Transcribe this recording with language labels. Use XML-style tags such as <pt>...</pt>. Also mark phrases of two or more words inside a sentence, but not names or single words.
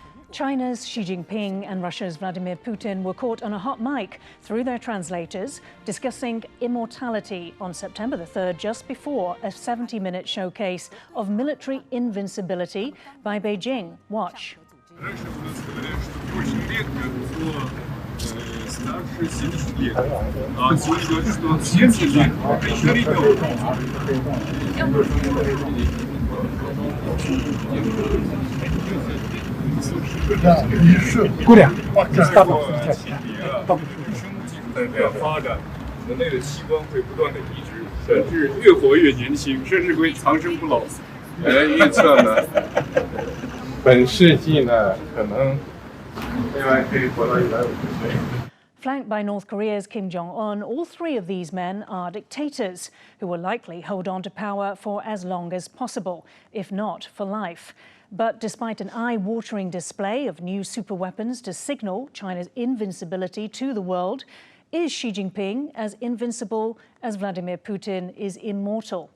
<en>China's Xi Jinping and Russia's Vladimir Putin were caught on a hot mic through their translators discussing immortality on September the 3rd, just before a 70-minute showcase of military invincibility by Beijing. Watch.</en> <ru>Старше 70 лет. А сегодня говорят, что 70 лет – это еще ребенок. Да, еще. Куря.</ru> <zh>发展，人类的器官会不断的移植，甚至越活越年轻，甚至会长生不老。预测呢，本世纪呢，可能未来可以活到150岁。</zh> <en>Flanked by North Korea's Kim Jong-un, all three of these men are dictators who will likely hold on to power for as long as possible, if not for life. But despite an eye-watering display of new superweapons to signal China's invincibility to the world, is Xi Jinping as invincible as Vladimir Putin is immortal?</en>